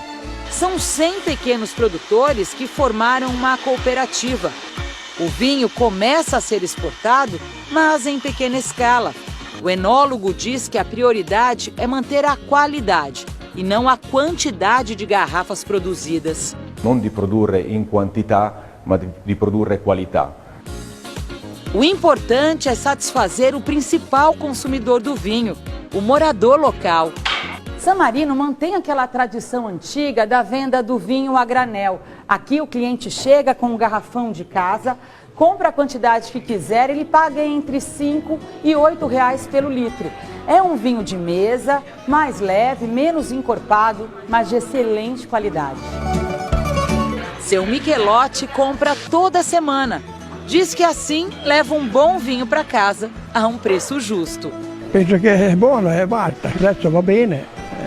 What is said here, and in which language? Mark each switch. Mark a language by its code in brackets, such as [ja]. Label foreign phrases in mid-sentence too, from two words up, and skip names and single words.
[pt] São 100 pequenos produtores que formaram uma cooperativa. O vinho começa a ser exportado, mas em pequena escala. O enólogo diz que a prioridade é manter a qualidade e não a quantidade de garrafas produzidas. [it] Non di produrre in quantità, ma di produrre qualità. [pt] O importante é satisfazer o principal consumidor do vinho, o morador local. San Marino mantém aquela tradição antiga da venda do vinho a granel. Aqui o cliente chega com um garrafão de casa, compra a quantidade que quiser e ele paga entre 5 e 8 reais pelo litro. É um vinho de mesa, mais leve, menos encorpado, mas de excelente qualidade. Seu Michelotti compra toda semana. Diz que assim leva um bom vinho para casa a um preço justo. [it] Penso che è buono, basta, adesso va bene.